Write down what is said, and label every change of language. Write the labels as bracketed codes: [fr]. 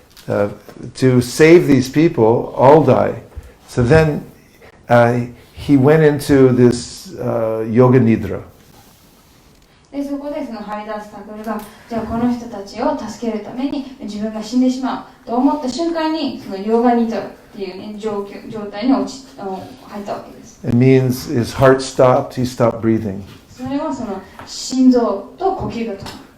[en] To save these people, I'll die. So then he went into this yoga nidra. [ja] でそこでそのハリダスタカルがじゃあこの人たちを助けるために自分が死んでしまうと思った瞬間にそのヨガニドラっていう、ね、状態に入ったわけです。 [en] It means his heart stopped, he stopped breathing. [ja] それはその心臓と呼吸が止まる。